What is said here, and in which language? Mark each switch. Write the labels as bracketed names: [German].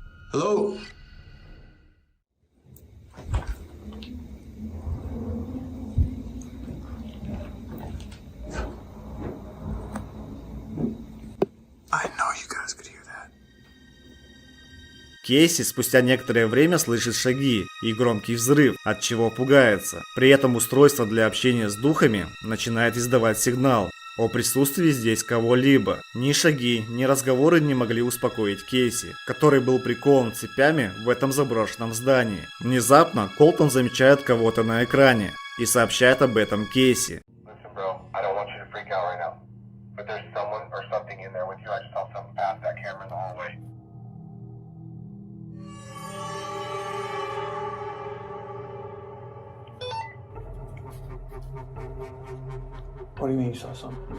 [English] Hello? I know you guys could hear that. [Russian] Кейси спустя некоторое время слышит шаги и громкий взрыв, от чего пугается. При этом устройство для общения с духами начинает издавать сигнал о присутствии здесь кого-либо. Ни шаги, ни разговоры не могли успокоить Кейси, который был прикован цепями в этом заброшенном здании. Внезапно Колтон замечает кого-то на экране и сообщает об этом Кейси. [English] But there's someone or something in there with you. I just saw something past that camera in the hallway. What do you mean you saw something?